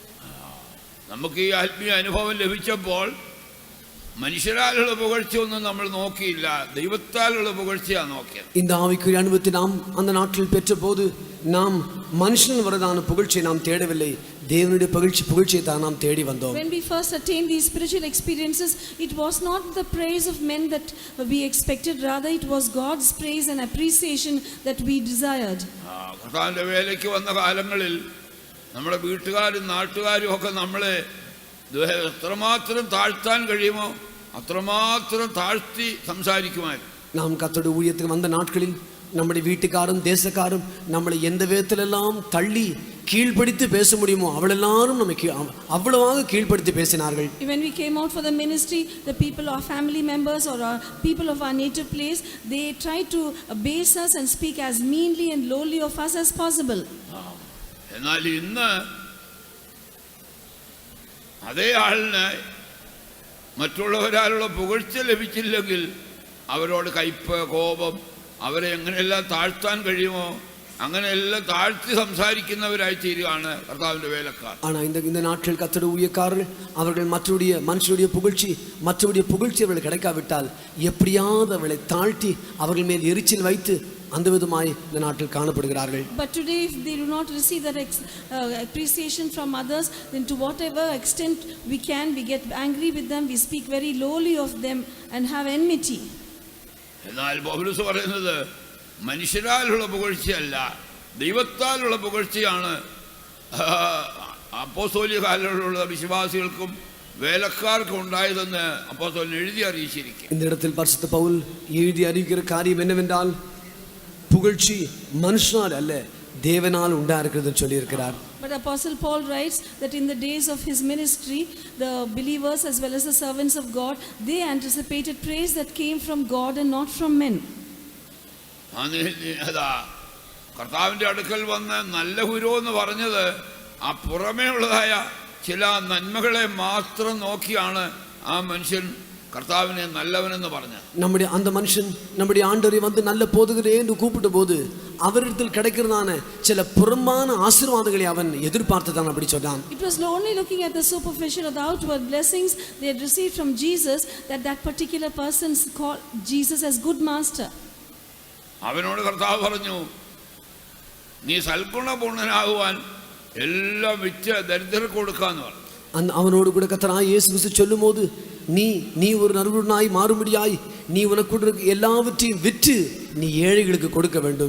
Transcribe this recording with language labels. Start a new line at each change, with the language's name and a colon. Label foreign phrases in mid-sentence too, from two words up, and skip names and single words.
Malayalam: നമുക്ക് ഈ ആത്മീയ അനുഭവം ലഭിച്ചപ്പോൾ മനുഷ്യരാലുള്ള പുകഴ്ചയൊന്നും നമ്മൾ നോക്കിയില്ല, ദൈവത്താലുള്ള പുകഴ്ചയാണ് നോക്കിയത്.
Tamil: இந்த ஆவிக்குரிய அனுபவத்தை நாம் அந்த நாட்டில் பெற்ற போது நாம் மனுஷன் வரதான புகழ்ச்சியை நாம் தேடவில்லை, தேவனுடைய புகழ்ச்சியை தான் நாம் தேடி வந்தோம்.
English: When we first attained these spiritual experiences, it was not the praise of men that we expected, rather it was God's praise and appreciation that we desired.
Malayalam: കർത്താവിൻ്റെ വേലയ്ക്ക് വന്ന കാലങ്ങളിൽ നമ്മുടെ വീട്ടുകാരും നാട്ടുകാരും ഒക്കെ നമ്മളെ എത്രമാത്രം താഴ്ത്താൻ കഴിയുമോ അത്രമാത്രം താഴ്ത്തി സംസാരിക്കുമായിരുന്നു.
Tamil: நாம் கர்த்தருடைய ஊழியத்துக்கு வந்த நாட்களில் நம்முடைய வீட்டுக்காரும் தேசக்காரும் நம்மளை எந்த விதத்திலெல்லாம் தள்ளி கீழ்ப்படுத்தி பேச முடியுமோ அவளெல்லாரும் நமக்கு அவ்வளவாக கீழ்ப்படுத்தி பேசினார்கள்.
English: When we came out for the ministry, the people, our family members or our people of our native place, they tried to abase us and speak as meanly and lowly of us as possible.
Malayalam: എന്നാൽ ഇന്ന് അതേ ആളിന് മറ്റുള്ളവരാലുള്ള പുകഴ്ച ലഭിച്ചില്ലെങ്കിൽ അവരോട് കയ്പ് കോപം അവരെ എങ്ങനെയെല്ലാം താഴ്ത്താൻ കഴിയുമോ അങ്ങനെയെല്ലാം താഴ്ത്തി സംസാരിക്കുന്നവരായി തീരുകയാണ് കർത്താവിൻ്റെ വേലക്കാർ.
Tamil: ஆனால் இந்த நாட்கள் கர்த்தருடைய ஊழியக்காரர்கள் அவர்கள் மனுஷருடைய புகழ்ச்சி அவர்கள் கிடைக்காவிட்டால் எப்படியாவது அவளை தாழ்த்தி அவர்கள் மேல் எரிச்சல் வைத்து அந்த விதமாய் இந்த நாட்டில் காணப்படுகிறார்கள்.
English: But today if they do not receive that appreciation from others, then to whatever extent we get angry with them, we speak very lowly of them and have enmity.
Malayalam: എന്നാൽ പൗലോസ് പറയുന്നത് മനുഷ്യരാലുള്ള പുകഴ്ചയല്ല ദൈവത്താലുള്ള പുകഴ്ചയാണ് അപ്പോസ്തോലിക കാലങ്ങളിലുള്ള വിശ്വാസികൾക്കും வேலைக்காரருக்கு ഉണ്ടായതെന്ന് അപ്പോസ്തലൻ എഴുതി അറിയിച്ചിരിക്കുന്നു.
Tamil: இந்த இடத்தில் பரிசுத்த பவுல் எழுதி அறிவிக்கிற காரியம் என்னவென்றால் புகழ்ச்சி மனுஷனால் அல்ல தேவனால் உண்டாயிருக்கிறதுன்னு சொல்லி இருக்கிறார்.
English: But Apostle Paul writes that in the days of his ministry, the believers as well as the servants of God, they anticipated praise that came from God and not from men.
Malayalam: കർത്താവിൻ്റെ അടുക്കൽ വന്ന് നല്ല ഗുരു എന്ന് പറഞ്ഞത് ആ പുറമേ ഉള്ളതായ ചില നന്മകളെ മാത്രം നോക്കിയാണ് ആ മനുഷ്യൻ കർത്താവിനെ நல்லவനെന്ന് പറഞ്ഞത്.
Tamil: அந்த மனுஷன் நம்முடைய ஆண்டவரை வந்து நல்ல போதகரே என்று கூப்பிட்ட போது அவரிடத்தில் கிடைக்கிறதான சில புறம்பான ஆசீர்வாதங்களை அவன் எதிர்பார்த்துதான் அப்படி சொன்னான்.
English: It was only looking at the superficial or the outward blessings they had received from Jesus that particular person called Jesus as good master.
Malayalam: അവനോട് കർത്താവ് പറഞ്ഞു, നീ സൽഗുണപൂർണനാകുവാൻ എല്ലാം വിറ്റ് ദരിദ്രർക്ക് കൊടുക്കാന്ന് പറഞ്ഞു.
Tamil: அவனோடு கூட கர்த்தராகிய இயேசு கிறிஸ்து சொல்லும்போது நீ ஒரு நற்குணனாய் மாறும்படியாய் நீ உனக்கு எல்லாவற்றையும் விற்று நீ ஏழைகளுக்கு கொடுக்க வேண்டும்.